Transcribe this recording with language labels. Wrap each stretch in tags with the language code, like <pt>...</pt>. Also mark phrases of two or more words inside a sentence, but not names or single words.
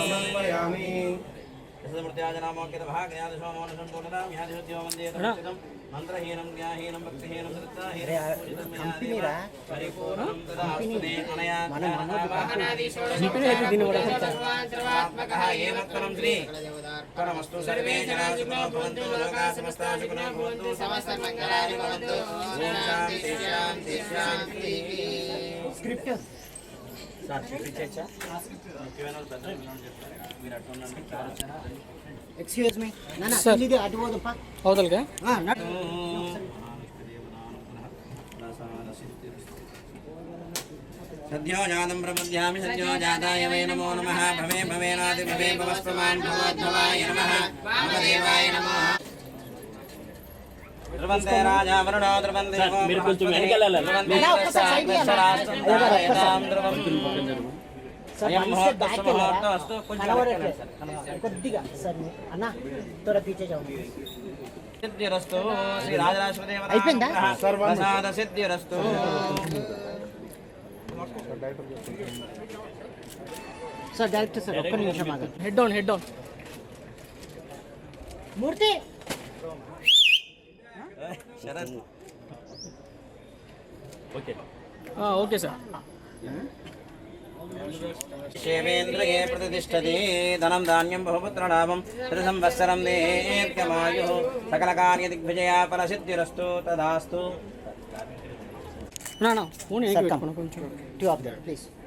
<sa>మంత్రహీనం జ్ఞాహీనం భక్తిహీనం పరిపూర్ణం శ్రీ పరమస్తు సర్వే జనా సుఖినో భవంతు లోకా సమస్తా సుఖినో భవంతు సమస్త మంగళాని భవంతు ఓం శాంతి శాంతి శాంతి</sa> <te>స్క్రిప్ట్ సార్ చూపించచ్చా</te> <en>excuse me</en> <te>నాన్న ఇది అటు పోదప్ప అవతలగా</te> <sa>सद्यो जातं प्रपद्यामि सद्यो जाताय वै नमो नमः भवे भवेनादि भवे भवस्वमान् भगवद्भवाय नमः वामदेवाय नमः ध्रुवन्ते राजा वरुणो ध्रुवन्ते</sa> <te>మీరు కొంచెం వెనకాల కొద్దిగా సార్ అన్న త్వర</te> <hi>पीछे जाओ</hi> <sa>సిద్ధిరస్తు శ్రీ రాజరాజదేవ</sa> <te>అయిపోయిందా</te> <sa>ప్రసాద సిద్ధిరస్తు</sa> <te>సార్ డైరెక్టర్ సార్ ఒక్క నిమిషం ఆగండి</te> <en>head down</en> <te>మూర్తి శరత్</te> <en>okay sir</en> <sa>क्षेमेन्द्रिये प्रतिष्ठति धनं धान्यं बहुपुत्रलाभं त्रिसंवत्सरं दीर्घमायुः सकलकार्यदिग्विजया फलसिद्धिरस्तु तदास्तु</sa> <te>నా ఫోన్ ఏకి పెట్టుకున్నా కొంచెం</te> <en>two of that please</en>